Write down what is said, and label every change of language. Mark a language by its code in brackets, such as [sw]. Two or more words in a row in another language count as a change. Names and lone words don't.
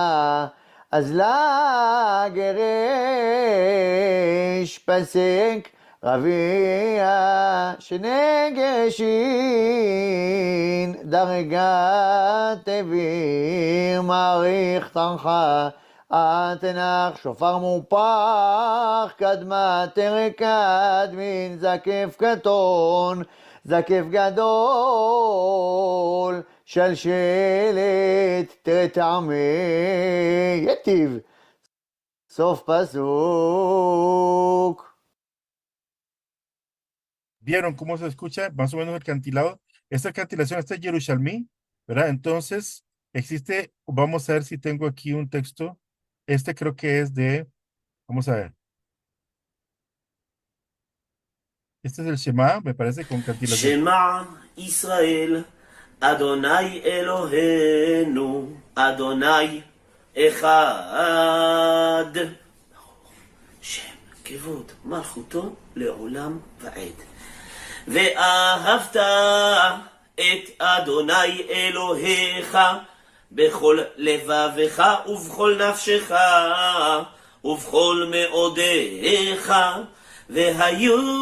[he] אז לגרש פסק רביע שנגשין דרגת תביר מעריך תנחה אתנך שופר מופח קדמה תרקד מן זקף קטון זקף גדול שלשלת תראה טעמי יטיב סוף פסוק. [es] ¿Vieron cómo se escucha más o menos el cantilado? Esta cantilación está en Yerushalmí, ¿verdad? Entonces, existe, vamos a ver si tengo aquí un texto. Este creo que es de, vamos a ver. Este es el Shema, me parece, con cantilación. [he] שמע ישראל, אדוני אלוהינו, אדוני אחד. שם כבוד מלכותו לעולם ועד. ואהבת את אדוני אלוהיך בכל לבבך ובכל נפשך ובכל מאודיך והיו